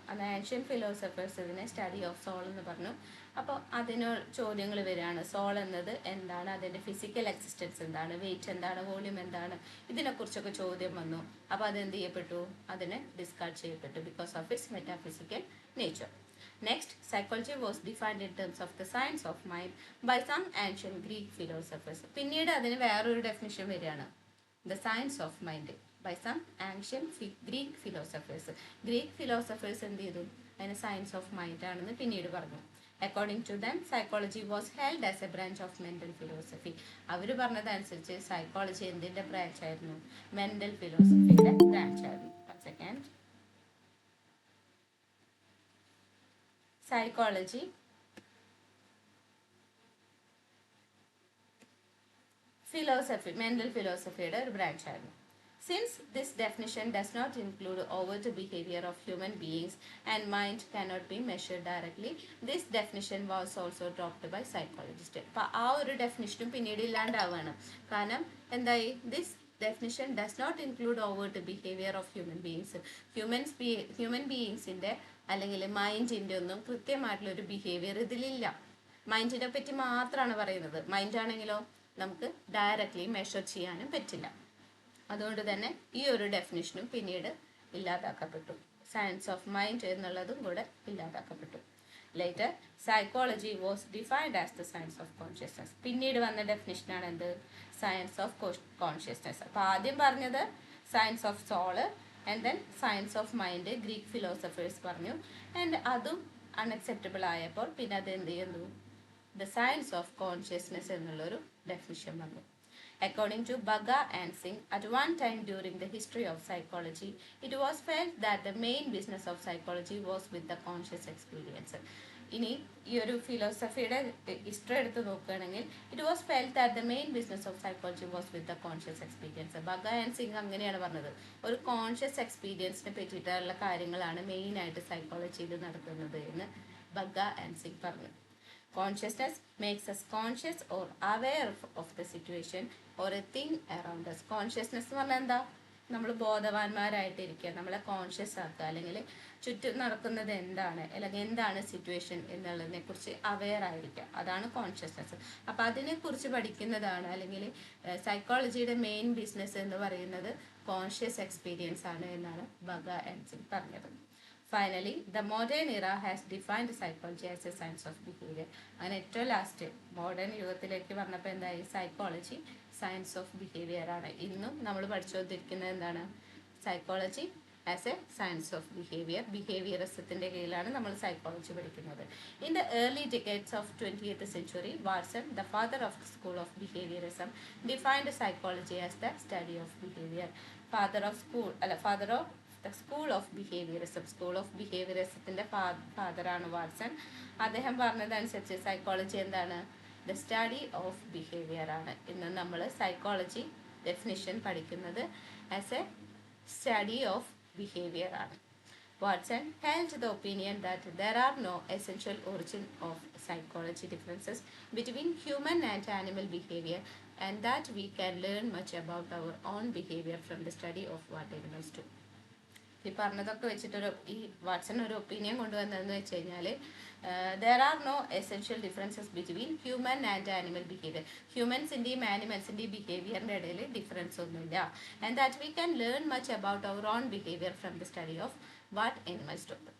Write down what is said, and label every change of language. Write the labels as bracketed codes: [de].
[ml] അത് ancient philosophers ഇതിനെ study of soul എന്ന് പറഞ്ഞു. അപ്പോൾ അതിന് ചോദ്യങ്ങൾ വരികയാണ്. സോൾ എന്നത് എന്താണ്, അതിൻ്റെ ഫിസിക്കൽ എക്സിസ്റ്റൻസ് എന്താണ്, വെയിറ്റ് എന്താണ്, വോള്യൂം എന്താണ്, ഇതിനെക്കുറിച്ചൊക്കെ ചോദ്യം വന്നു. അപ്പോൾ അതെന്ത് ചെയ്യപ്പെട്ടു, അതിനെ ഡിസ്കാർഡ് ചെയ്യപ്പെട്ടു [en] Because of its metaphysical nature. Next, psychology was defined in terms of the science of mind by some ancient Greek philosophers. [ml] പിന്നീട് അതിന് വേറൊരു ഡെഫിനിഷൻ വരികയാണ്, [en] the science of mind by some ancient Greek philosophers. [ml] Greek philosophers എന്ത് ചെയ്തു, അതിന് science of mind ആണെന്ന് പിന്നീട് പറഞ്ഞു. [en] According to them psychology was held as a branch of mental philosophy. [ml] അവർ പറഞ്ഞതനുസരിച്ച് സൈക്കോളജി എന്തിൻ്റെ ബ്രാഞ്ച് ആയിരുന്നു, മെന്റൽ ഫിലോസഫിയുടെ ബ്രാഞ്ച് ആയിരുന്നു. സെക്കൻഡ്, സൈക്കോളജി ഫിലോസഫി മെന്റൽ ഫിലോസഫിയുടെ ഒരു ബ്രാഞ്ച് ആയിരുന്നു. [en] Since this definition does not include overt behavior of human beings and mind cannot be measured directly, this definition was also dropped by psychologists. [ml] അപ്പോൾ ആ ഒരു ഡെഫിനിഷനും പിന്നീട് ഇല്ലാണ്ടാവുകയാണ്. കാരണം എന്തായി, [en] this definition does not include overt behavior of human beings. [ml] Human ബീയിങ്സിൻ്റെ അല്ലെങ്കിൽ മൈൻഡിൻ്റെ ഒന്നും കൃത്യമായിട്ടുള്ളൊരു behaviour ഇതിലില്ല. മൈൻഡിനെ പറ്റി മാത്രമാണ് പറയുന്നത്. മൈൻഡാണെങ്കിലോ നമുക്ക് ഡയറക്റ്റ്ലി മെഷർ ചെയ്യാനും പറ്റില്ല. അതുകൊണ്ട് തന്നെ ഈ ഒരു ഡെഫിനിഷനും പിന്നീട് ഇല്ലാതാക്കപ്പെട്ടു. സയൻസ് ഓഫ് മൈൻഡ് എന്നുള്ളതും കൂടെ ഇല്ലാതാക്കപ്പെട്ടു. [en] Later psychology was defined as the science of consciousness. [ml] പിന്നീട് വന്ന ഡെഫിനിഷനാണ് എന്ത്, സയൻസ് ഓഫ് കോൺഷ്യസ്നസ്. അപ്പോൾ ആദ്യം പറഞ്ഞത് science of soul and then science of mind Greek philosophers പറഞ്ഞു. ആൻഡ് അതും അൺഅക്സെപ്റ്റബിൾ ആയപ്പോൾ പിന്നെ അത് എന്ത് ചെയ്യുന്നു, ദ സയൻസ് ഓഫ് കോൺഷ്യസ്നസ് എന്നുള്ളൊരു ഡെഫിനിഷൻ വന്നു. [en] According to Bagga and Singh, at one time during the history of psychology, it was felt that the main business of psychology was with the conscious experience. [ml] ഇനി ഈ ഒരു ഫിലോസഫിയുടെ history എടുത്ത് നോക്കുകയാണെങ്കിൽ, [en] It was felt that the main business of psychology was with the conscious experience. [ml] ബഗ and sing അങ്ങനെയാണ് പറഞ്ഞത്. ഒരു conscious എക്സ്പീരിയൻസിനെ പറ്റിയിട്ടുള്ള കാര്യങ്ങളാണ് മെയിനായിട്ട് സൈക്കോളജിയിൽ നടത്തുന്നത് എന്ന് ബഗ ആൻഡ് സിംഗ് പറഞ്ഞു. [en] Consciousness makes us conscious or aware of the situation or a thing around us. [ml] Consciousness എന്ന് പറഞ്ഞാൽ എന്താ, നമ്മൾ ബോധവാന്മാരായിട്ടിരിക്കുക, നമ്മളെ കോൺഷ്യസ് ആക്കുക, അല്ലെങ്കിൽ ചുറ്റും നടക്കുന്നത് എന്താണ്, അല്ലെങ്കിൽ എന്താണ് സിറ്റുവേഷൻ എന്നുള്ളതിനെ കുറിച്ച് അവെയർ ആയിരിക്കുക, അതാണ് കോൺഷ്യസ്നസ്. അപ്പോൾ അതിനെക്കുറിച്ച് പഠിക്കുന്നതാണ്, അല്ലെങ്കിൽ സൈക്കോളജിയുടെ മെയിൻ ബിസിനസ് എന്ന് പറയുന്നത് കോൺഷ്യസ് എക്സ്പീരിയൻസ് ആണ് എന്നാണ് ബഗ ആൻഡ് സിംഗ് പറഞ്ഞത്. [en] Finally, the modern era has defined psychology as a science of behavior. [ml] അങ്ങനെ ഏറ്റവും ലാസ്റ്റ് മോഡേൺ യുഗത്തിലേക്ക് പറഞ്ഞപ്പോൾ എന്തായി, സൈക്കോളജി സയൻസ് ഓഫ് ബിഹേവിയർ ആണ്. ഇന്നും നമ്മൾ പഠിച്ചുകൊണ്ടിരിക്കുന്നത് എന്താണ്, [en] Psychology as a science of behaviour. [ml] ബിഹേവിയറിസത്തിൻ്റെ കീഴിലാണ് നമ്മൾ സൈക്കോളജി പഠിക്കുന്നത്. [en] In the early decades of 20th century, Watson, the father of the school of behaviourism, defined psychology as the study of behaviour. Father of the school of behaviourism, [ml] school of ബിഹേവിയറിസത്തിൻ്റെ ഫാദറാണ് Watson. അദ്ദേഹം പറഞ്ഞതനുസരിച്ച് psychology എന്താണ്, the study of behaviour ആണ്. ഇന്ന് നമ്മൾ psychology definition പഠിക്കുന്നത് as A study of behaviour ആണ്. [en] Watson held the opinion that there are no essential origin of psychology differences between human and animal behavior and that we can learn much about our own behavior from the study of what animals do. [ml] ഈ പറഞ്ഞതൊക്കെ വെച്ചിട്ടൊരു ഈ Watson ഒരു opinion കൊണ്ടുവന്നതെന്ന് വെച്ച് കഴിഞ്ഞാൽ, [en] There are no essential differences between human and animal behaviour. [ml] ഹ്യൂമൻസിൻ്റെയും ആനിമൽസിൻ്റെയും ബിഹേവിയറിൻ്റെ ഇടയിൽ difference ഒന്നുമില്ല. [en] And that we can learn much about our own behaviour from the study of what animals do.